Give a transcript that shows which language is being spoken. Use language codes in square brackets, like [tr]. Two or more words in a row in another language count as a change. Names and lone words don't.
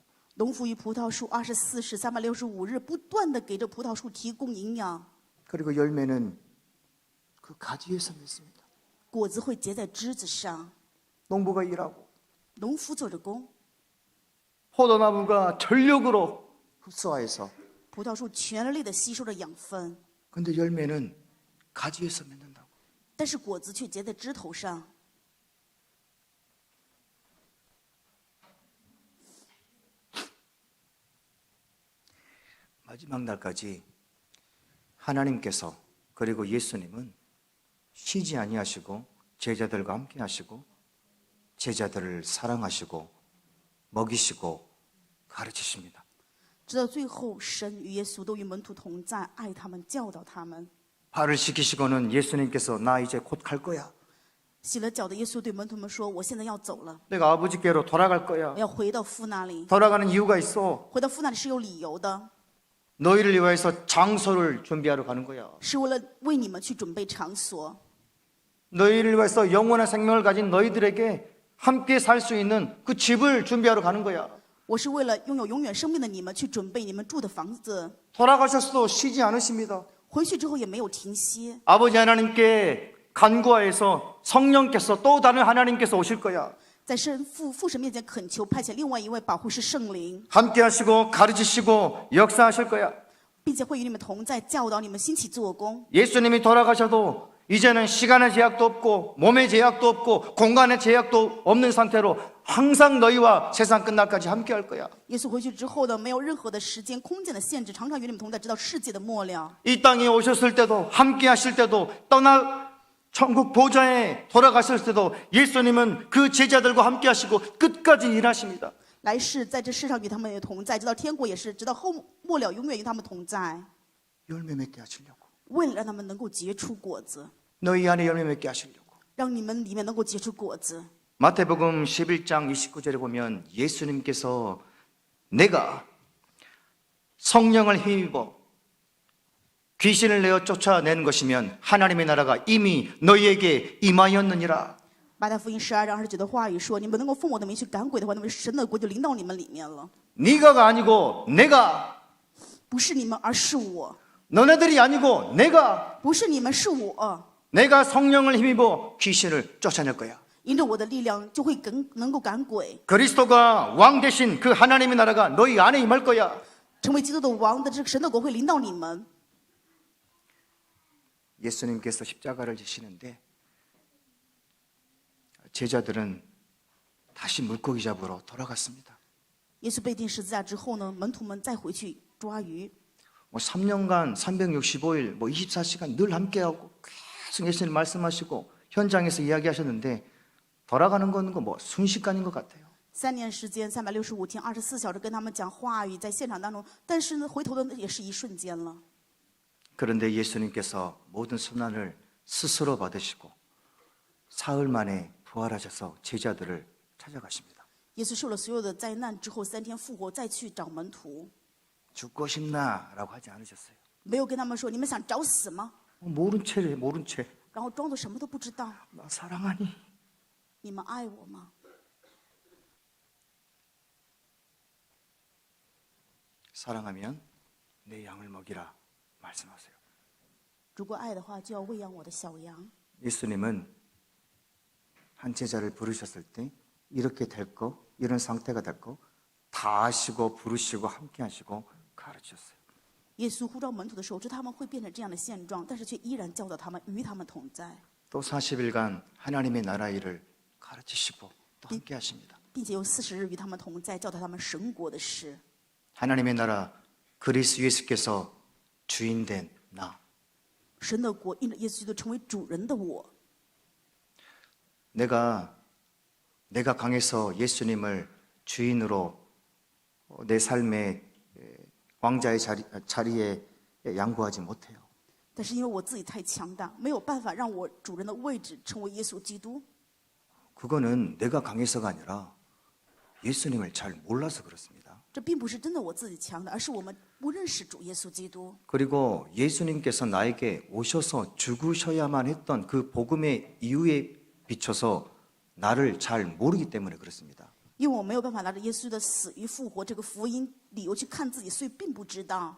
[zh] 农夫与葡萄树24时365日不断的给这葡萄树提供营养， [ko] 그리고 열매는 그 가지에서 맺습니다. [zh] 果子会结在枝子上。 [ko] 농부가 일하고 [zh] 农夫做着工， [ko] 포도나무가 전력으로 흡수하여서 [zh] 葡萄树全力的吸收着养分， [ko] 근데 열매는 가지에서 맺는다고. [zh] 但是果子却结在枝头上。 [ko] 마지막 날까지 하나님께서 그리고 예수님은 쉬지 아니하시고 제자들과 함께 하시고 제자들을 사랑하시고 먹이시고 가르치십니다. [zh] 直到最后，神与耶稣都与门徒同在，爱他们，教导他们。 [ko] 발을 씻기시고는 예수님께서 나 이제 곧 갈 거야. [zh] 洗了脚的耶稣对门徒们说：“我现在要走了， [ko] 내가 아버지께로 돌아갈 [zh] 我 [ko] 거야. [zh] 要回到父那里。 [ko] 돌아가는 이유가 있어. [zh] 回到父那里是有理由的， [ko] 너희를 위하여서 장소를 준비하러 가는 거야. [zh] 是为了为你们去准备场所， [ko] 너희를 위해서 영원한 생명을 가진 너희들에게 함께 살 수 있는 그 집을 준비하러 가는 거야. [zh] 我是为了拥有永远生命的你们去准备你们住的房子。 [ko] 돌아가셨어도 쉬지 않으십니다. [zh] 回去之后也没有停歇， [ko] 아버지 하나님께 간구하여서 성령께서 또 다른 하나님께서 오실 거야. [zh] 在父神面前恳求派遣另外一位保护师圣灵， [ko] 함께 하시고 가르치시고 역사하실 거야. [zh] 并且会与你们同在，教导你们兴起做工。 [ko] 예수님이 돌아가셔도 이제는 시간의 제약도 없고 몸의 제약도 없고 공간의 제약도 없는 상태로 항상 너희와 세상 끝날까지 함께 할 거야. [zh] 耶稣回去之后呢，没有任何的时间、空间的限制，常常与你们同在，直到世界的末了。 [ko] 이 땅에 오셨을 때도 함께 하실 때도 떠나 천국 보좌에 돌아가실 때도 예수님은 그 제자들과 함께 하시고 끝까지 일하십니다. [zh] 来世在这世上与他们也同在，直到天国也是，直到末了永远与他们同在， [ko] 열매 맺게 하시려고. [zh] 为了让他们能够结出果子， [ko] 너희 안에 열매 맺게 하시려고. [zh] 让你们里面能够结出果子。 [ko] 마태복음 11장 29절에 보면 예수님께서 내가 성령을 힘입어 귀신을 내어 쫓아낸 것이면 하나님의 나라가 이미 너희에게 임하였느니라. [zh] 马太福音12章29的话语说：“你们能够奉我的名去赶鬼的话，那么神的国就临到你们里面了。 [ko] 네가가 아니고 내가, [zh] 不是你们，而是我； [ko] 너네들이 아니고 내가, [zh] 不是你们，是我。 [ko] 내가 성령을 힘입어 귀신을 쫓아낼 거야. [zh] 因着我的力量，就会能够赶鬼， [ko] 그리스도가 왕 대신 그 하나님의 나라가 너희 안에 임할 거야. [zh] 成为基督的王的这个神的国会临到你们。” [ko] 예수님께서 십자가를 지시는데 제자들은 다시 물고기 잡으러 돌아갔습니다. [zh] 耶稣被钉十字架之后呢，门徒们再回去抓鱼。 [ko] 뭐 3년간 365일 뭐 24시간 늘 함께하고 계속 예수님 말씀하시고 현장에서 이야기하셨는데 돌아가는 건 뭐 순식간인 것 같아요. [zh] 3 年时间，365天，24小时跟他们讲话语，在现场当中，但是呢，回头的也是一瞬间了。 [ko] 그런데 예수님께서 모든 순환을 스스로 받으시고 사흘 만에 부활하셔서 제자들을 찾아가십니다. [zh] 耶稣受了所有的灾难之后，3天复活，再去找门徒， [ko] 죽고 싶나라고 하지 않으셨어요. [zh] 没有跟他们说你们想找死吗？ [ko] 모른 채래 모른 채. [zh] 然后装作什么都不知道。 [ko] 나 사랑하니? [zh] 你们爱我吗？ [ko] 사랑하면 내 양을 먹이라 말씀하세요. [zh] 如果爱的话，就要喂养我的小羊。 [ko] 예수님은 한 제자를 부르셨을 때 이렇게 될 거, 이런 상태가 될 거 다 아시고 부르시고 함께 하시고 가르치셨어요. [zh] 耶稣呼召门徒的时候，知道他们会变成这样的现状，但是却依然教导他们，与他们同在， [ko] 또 40일간 하나님의 나라 일을 가르치시고 또 함께 하십니다. [zh] 并且有40日与他们同在，教导他们神国的事。 [ko] 하나님의 나라 그리스도 예수께서 주인 된 나. [zh] 神的国因着耶稣基督成为主人的我， [ko] 내가 강해서 예수님을 주인으로 내 삶의 왕자의 자리에 양보하지 못해요. [zh] 但是因为我自己太强大，没有办法让我主人的位置成为耶稣基督。 [ko] 그거는 내가 강해서가 아니라 예수님을 잘 몰라서 그렇습니다. [zh] 这并不是真的我自己强大，而是我们不认识主耶稣基督。 [ko] 그리고 예수님께서 나에게 오셔서 죽으셔야만 했던 그 복음의 이유에 비춰서 나를 잘 모르기 때문에 그렇습니다. [zh] 因为我没有办法拿着耶稣的死与复活这个福音理由去看自己，所以并不知道